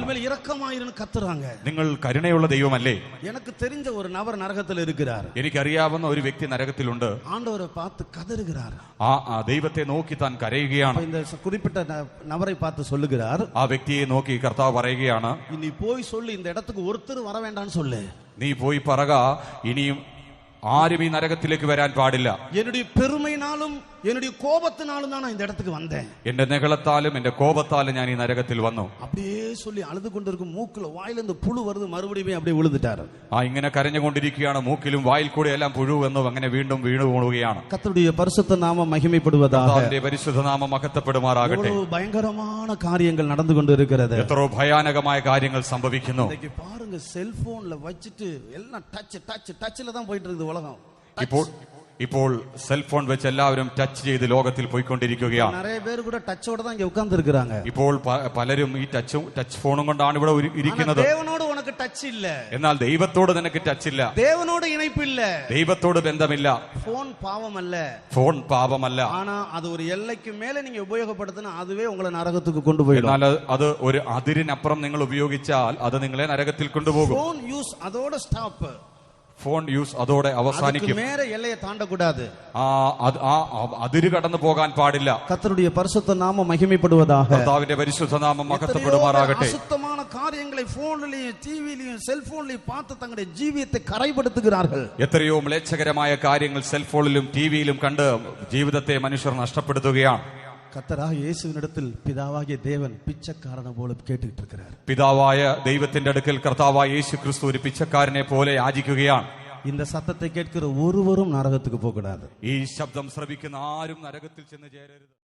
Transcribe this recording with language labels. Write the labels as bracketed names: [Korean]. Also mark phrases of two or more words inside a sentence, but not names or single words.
[Tamil] இவள் மேல் இரக்கமாயிருந்து கத்துறாங்க. [Malayalam] നിങ്ങൾ കരുണയുള്ള ദൈവമല്ലേ? [Tamil] எனக்கு தெரிஞ்ச ஒரு நபர் நரகத்தில் இருக்கிறார். [Malayalam] എനിക്കറിയാവുന്ന ഒരു വ്യക്തി നരകത്തിലുണ്ട്. [Tamil] ஆண்டவரை பார்த்து கதறுகிறார். [Malayalam] ആ ദൈവത്തെ നോക്കി താൻ കരയുകയാണ്. [Tamil] இந்த குறிப்பிட்ட நபரை பார்த்து சொல்லுகிறார், [Malayalam] ആ വ്യക്തിയെ നോക്കി കർത്താവ് പറയുകയാണ്, [Tamil] நீ போய் சொல்லு, இந்த இடத்துக்கு ஒருத்தர் வர வேண்டாம்னு சொல்லு. [Malayalam] നീ പോയി പറക, ഇനിയും ആരും ഈ നരകത്തിലേക്ക് വരാൻ പാടില്ല. [Tamil] என்னுடைய பெருமைனாலும் என்னுடைய கோபத்தினாலும் தான் நான் இந்த இடத்துக்கு வந்தேன். [Malayalam] എന്റെ നെകളത്താലും എന്റെ കോപത്താലും ഞാൻ ഈ നരകത്തിൽ വന്നു. [Tamil] அப்படியே சொல்லி அழுது கொண்டிருக்கும், மூக்குல வாயில இருந்து புழு வருது, மறுபடியும் அப்படியே விழுந்துட்டாரு. [Malayalam] ഇങ്ങനെ കരഞ്ഞുകൊണ്ടിരിക്കുകയാണ്. മൂക്കിലും വായിൽ കൂടെ എല്ലാം പുഴു വന്നു. അങ്ങനെ വീണ്ടും വീണു പോവുകയാണ്. [Tamil] கர்த்தருடைய பரிசுத்த நாமம் மகிமைப்படுவதாக. [Malayalam] കർത്താവിന്റെ പരിശുദ്ധ നാമം മഹത്വപ്പെടുമാറാകട്ടെ. [Tamil] எவ்வளவு பயங்கரமான காரியங்கள் நடந்து கொண்டு இருக்கிறது. [Malayalam] എത്രയോ ഭയാനകമായ കാര്യങ്ങൾ സംഭവിക്കുന്നു. [Tamil] இன்னைக்கு பாருங்க, செல்போன்ல வச்சிட்டு எல்லாம் டச்ல தான் போயிட்டு இருக்குது உலகம். [Malayalam] ഇപ്പോൾ സെൽഫോൺ വെച്ച് എല്ലാവരും ടച്ച് ചെയ്ത് ലോകത്തിൽ പോയിക്കൊണ്ടിരിക്കുകയാണ്. [Tamil] நிறைய பேர் கூட டச்சோட தான் இங்க உட்கார்ந்து இருக்காங்க. [Malayalam] ഇപ്പോൾ പലരും ഈ ടച്ച് ഫോണും കൊണ്ടാണ് ഇവിടെ ഇരിക്കുന്നത്. [Tamil] தேவனோடு உனக்கு டச் இல்ல. [Malayalam] എന്നാൽ ദൈവത്തോട് നിനക്ക് ടച്ച് ഇല്ല. [Tamil] தேவனோடு இணைப்பு இல்ல. [Malayalam] ദൈവത്തോട് ബന്ധമില്ല. [Tamil] போன் பாவம் அல்ல. [Malayalam] ഫോൺ പാപമല്ല. [Tamil] ஆனா அது ஒரு எல்லைக்கு மேல நீங்க உபயோகப்படுத்தினா அதுவே உங்களை നരകத்துக்கு கொண்டு போயிடும். [Malayalam] എന്നാൽ അത് ഒരു അതിരിനപ്പുറം നിങ്ങൾ ഉപയോഗിച്ചാൽ അത് നിങ്ങളെ നരകത്തിൽ കൊണ്ടുപോകും. [English] phone use [Tamil] அதோட ஸ்டாப். [English] phone use [Malayalam] അതോടെ അവസാനിക്കും. [Tamil] மேல எல்லையை தாண்டக்கூடாது. [Malayalam] അതിര് കടന്നു പോകാൻ പാടില്ല. [Tamil] கர்த்தருடைய பரிசுத்த நாமம் மகிமைப்படுவதாக. [Malayalam] കർത്താവിന്റെ പരിശുദ്ധ നാമം മഹത്വപ്പെടുമാറാകട്ടെ. [Tamil] அசுத்தமான காரியங்களை போன்லயும் டிவிலயும் செல்போன்லயும் பார்த்து தங்களுடைய ஜீவியத்தை கரைப்படுத்துகிறார்கள். [Malayalam] എത്രയോ മ്ലേച്ഛകരമായ കാര്യങ്ങൾ സെൽഫോണിലും ടിവിയിലും കണ്ട് ജീവിതത്തെ മനുഷ്യർ നഷ്ടപ്പെടുത്തുകയാണ്. [Tamil] கர்த்தராக இயேசுவினிடத்தில் பிதாவாகிய தேவன் பிச்சைக்காரனை போல கேட்டுக்கிட்டு இருக்கிறார். [Malayalam] പിതാവായ ദൈവത്തിന്റെ അടുക്കൽ കർത്താവായ യേശു ക്രിസ്തു ഒരു പിച്ചക്കാരനെ പോലെ യാചിക്കുകയാണ്. [Tamil] இந்த சத்தத்தை கேட்கிற ஒருவரும் நரகத்துக்கு போக கூடாது. [Malayalam] ഈ ശബ്ദം ശ്രവിക്കുന്ന ആരും നരകത്തിൽ ചെന്ന് ചേരരുത്.